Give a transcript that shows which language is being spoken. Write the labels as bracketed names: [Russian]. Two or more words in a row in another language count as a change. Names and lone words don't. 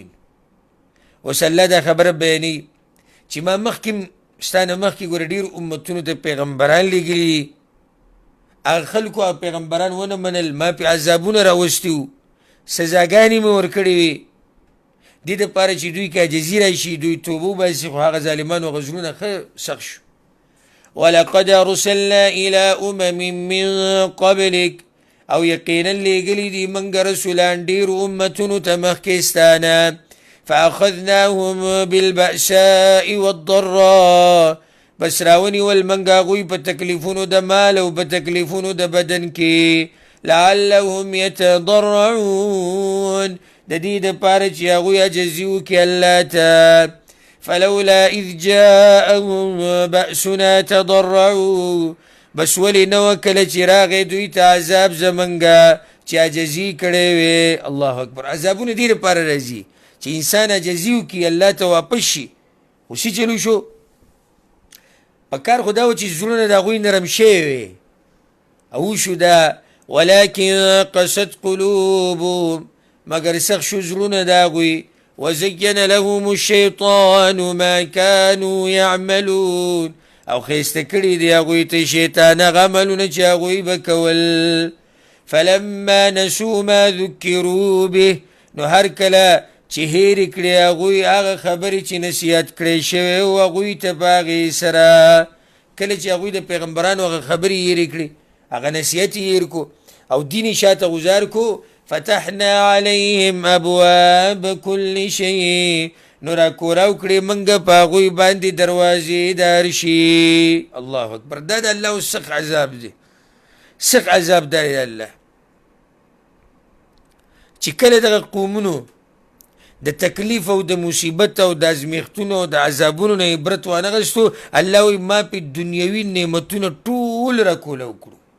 [Pashto] اوس الله دا خبره بیانوي چې ما مخکې ستا نه مخکې ګوره ډېر امتونو ته پیغمبران لېږلي، هغه خلکو هغه پیغمبران ونه منل، ما پې عذابونه راوستي وو، سزاګانې مې ورکړې وې، دې دپاره چې دوی که عاجزي راشي، دوی توبه وباسي، خو هغه ظالمانو هغه زړونه ښه سخت شو. [Arabic] ولقد ارسلنا الى من قبلك، [Pashto] او یقینا لېږلي دي موږ رسولان ډېرو امتونو ته مخکې ستانه، [Arabic] فاخذناهم بالبأساء والضراء، [Pashto] بس راونیول موږ هغوی په تکلیفونو د مال او په تکلیفونو د بدن کې، [Arabic] لعلهم يتضرعون، [Pashto] د دې دپاره چې هغوی عجزي وکړي الله ته. [Arabic] فلولا اذ جاءهم بأسنا تضرعوا، [Pashto] بس ولې نه وه کله چې راغی دوی ته عذاب زمونږه چې عجزي کړی وې. [Arabic] الله اکبر. [Pashto] عذابونه دې دپاره راځي چې انسان عجزي وکړي، الله ته واپس شي. خو څه چلو شو؟ په کار خو دا و چې زړونه د هغوی نرم شوي وې او وشو دا [Arabic] ولكن قست قلوبهم، [Pashto] مگر سخت شو زړونه د هغوی. [Arabic] وزين لهم الشيطان ما كانوا يعملون، [Pashto] او خیسته کړي دي هغوی ته شیطان هغه عملونه چې هغوی به کول. [Arabic] فلما نسوا ما ذکروا به، [Pashto] نو هر کله چې هېرې کړې هغوی هغه خبرې چې نصیحت کړی شوی و هغوی ته په هغې سره، کله چې هغوی د پیغمبرانو هغه خبرې هېرې کړې، هغه نصیحت یې هېر کو او دین یې شاته غوزار کو، [Arabic] فتحنا عليهم ابواب كل شيء، [Pashto] نو راکوراو کړې موږ په هغوی باندې دروازې د هر شي. [Arabic] الله اکبر. [Pashto] دا د الله سخت عذاب دی، سخت عذاب دا دی الله چې کله دغه قومونو د تکلیف او د مصیبت او د ازمیښتونو او د عذابونو نه عبرت وانغستو، الله وایي ما پې دنیوي نعمتونه ټول راکولاو کړو.